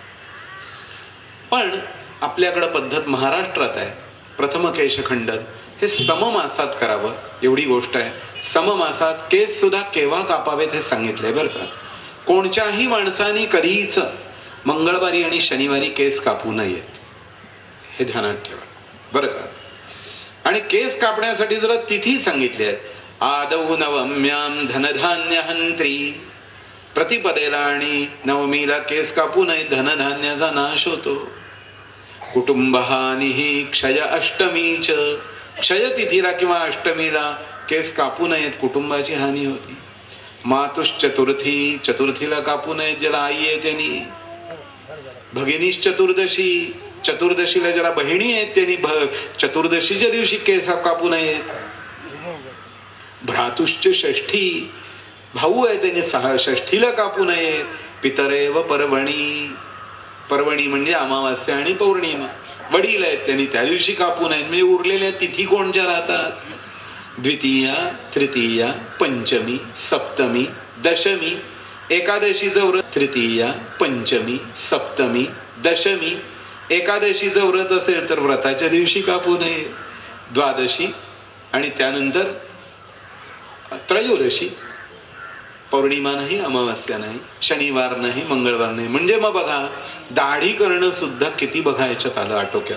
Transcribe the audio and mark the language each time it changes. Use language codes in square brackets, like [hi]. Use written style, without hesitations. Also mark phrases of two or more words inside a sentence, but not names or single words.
[mr] पण आपल्याकडं पद्धत महाराष्ट्रात आहे प्रथम केशखंडन हे सममासात करावं एवढी गोष्ट आहे. सममासात केस सुद्धा केव्हा कापावेत हे सांगितलंय बरं का. कोणत्याही माणसाने कधीच मंगळवारी आणि शनिवारी केस कापू नयेत हे ध्यानात ठेवा बरं का. आणि केस कापण्यासाठी जरा तिथी सांगितली आहे. [sa] आदौ नवम्याम धनधान्य हंत्री, [mr] प्रतिपदेला आणि नवमीला केस कापू नये, धनधान्याचा नाश होतो. [sa] कुटुंबहानी क्षय अष्टमीच, [mr] क्षय तिथीला किंवा अष्टमीला केस कापू नयेत, कुटुंबाची हानी होती. मातुश्चतुर्थी, चतुर्थीला कापू नयेत ज्याला आई आहे त्यांनी. [sa] भगिनीश चतुर्दशी, [mr] चतुर्दशीला ज्याला बहिणी आहेत त्यांनी चतुर्दशीच्या दिवशी केस कापू नयेत. [sa] भ्रातुश्च षष्ठी, [mr] भाऊ आहे त्यांनी षष्ठीला कापू नयेत. [sa] पितरेव पर्वणी, [mr] पर्वणी म्हणजे अमावास्या आणि पौर्णिमा. वडील आहेत त्यांनी त्या दिवशी कापू नयेत. म्हणजे उरलेल्या तिथी कोणत्या राहतात? द्वितीया, तृतीया, पंचमी, सप्तमी, दशमी. एकादशीचं व्रत तृतीया, पंचमी, सप्तमी, दशमी. एकादशीचं व्रत असेल तर व्रताच्या दिवशी कापू नये. द्वादशी आणि त्यानंतर त्रयोदशी. पौर्णिमा नाही, अमावास्या नाही, शनिवार नाही, मंगळवार नाही. म्हणजे मग बघा दाढी करणं सुद्धा किती बघा याच्यात आलं आटोक्यात.